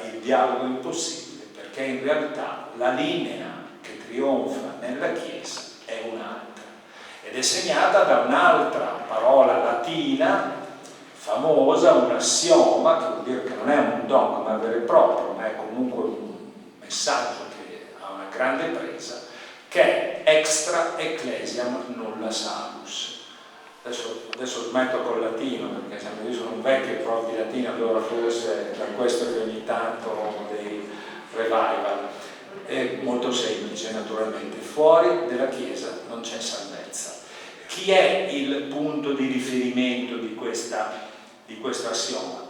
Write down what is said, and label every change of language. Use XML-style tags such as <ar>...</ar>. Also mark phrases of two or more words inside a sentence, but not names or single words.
<it>Il dialogo impossibile, perché in realtà la linea che trionfa nella Chiesa è un'altra, ed è segnata da un'altra parola latina famosa, un assioma, che vuol dire che non è un dogma vero e proprio, ma è comunque un messaggio che ha una grande presa, che è</it> <la>extra ecclesiam nulla salus.</la> <it>Adesso smetto col latino, perché io sono un vecchio prof di latino, allora forse è per questo che ogni tanto ho dei revival. È molto semplice, naturalmente: fuori della Chiesa non c'è salvezza. Chi è il punto di riferimento di questo assioma?</it>